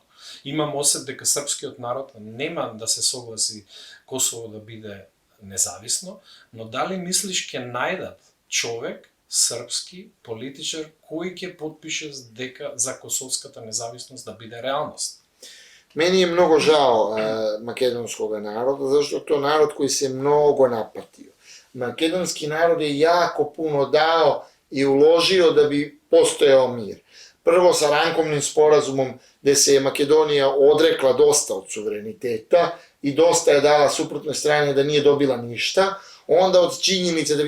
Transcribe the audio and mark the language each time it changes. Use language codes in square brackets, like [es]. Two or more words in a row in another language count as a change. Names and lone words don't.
[mk] Имам осет дека српскиот народ нема да се согласи Косово да биде независно, но дали мислиш ќе најдат човек, српски политичар, кој ќе потпише дека за косовската независност да биде реалност? [sr] Meni je mnogo žao makedonskog naroda, zato što to je narod koji se mnogo napatio. Makedonski narod je jako puno dao i uložio da bi postojao mir. Prvo sa Rankovnim sporazumom gde se je Makedonija odrekla dosta od suvereniteta i dosta je dala suprotnoj strani da nije dobila ništa, onda od činjenice da vi